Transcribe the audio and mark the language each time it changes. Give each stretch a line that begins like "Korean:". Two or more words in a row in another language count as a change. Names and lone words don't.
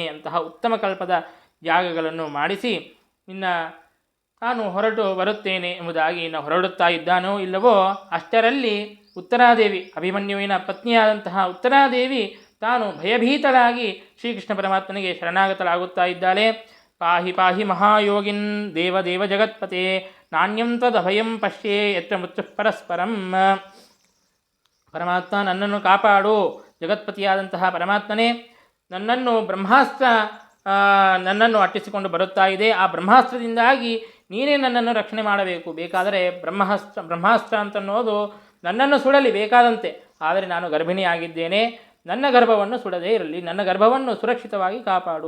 Kannada: ಅಂತಹ ಉತ್ತಮ ಕಲ್ಪದ ಯಾಗಗಳನ್ನು ಮಾಡಿಸಿ ನಾನು ಹೊರಟು ಬರುತ್ತೇನೆ ಎಂಬುದಾಗಿ ಹೊರಡುತ್ತಾ ಇದ್ದಾನೋ ಇಲ್ಲವೋ ಅಷ್ಟರಲ್ಲಿ ಉತ್ತರಾದೇವಿ, ಅಭಿಮನ್ಯುವಿನ ಪತ್ನಿಯಾದಂತಹ ಉತ್ತರಾದೇವಿ ತಾನು ಭಯಭೀತಳಾಗಿ ಶ್ರೀಕೃಷ್ಣ ಪರಮಾತ್ಮನಿಗೆ ಶರಣಾಗತಳಾಗುತ್ತಾ ಇದ್ದಾಳೆ.
Sanskrit: ಪಾಹಿ ಪಾಹಿ ಮಹಾಯೋಗಿನ್ ದೇವದೇವ ಜಗತ್ಪತೆ ನಾಣ್ಯಂ ತ್ವದಭಯಂ ಪಶ್ಯೇ ಯತ್ರ ಮೃತ್ಯು ಪರಸ್ಪರಂ.
Kannada: ಪರಮಾತ್ಮ ನನ್ನನ್ನು ಕಾಪಾಡು, ಜಗತ್ಪತಿಯಾದಂತಹ ಪರಮಾತ್ಮನೇ ನನ್ನನ್ನು ನನ್ನನ್ನು ಅಟ್ಟಿಸಿಕೊಂಡು ಬರುತ್ತಾ ಇದೆ. ಆ ಬ್ರಹ್ಮಾಸ್ತ್ರದಿಂದಾಗಿ ನೀನೇ ನನ್ನನ್ನು ರಕ್ಷಣೆ ಮಾಡಬೇಕು. ಬೇಕಾದರೆ ಬ್ರಹ್ಮಾಸ್ತ್ರ ಅಂತನ್ನೋದು ನನ್ನನ್ನು ಸುಡಲಿ ಬೇಕಾದಂತೆ, ಆದರೆ ನಾನು ಗರ್ಭಿಣಿಯಾಗಿದ್ದೇನೆ, ನನ್ನ ಗರ್ಭವನ್ನು ಸುಡದೇ ಇರಲಿ, ನನ್ನ ಗರ್ಭವನ್ನು ಸುರಕ್ಷಿತವಾಗಿ ಕಾಪಾಡು.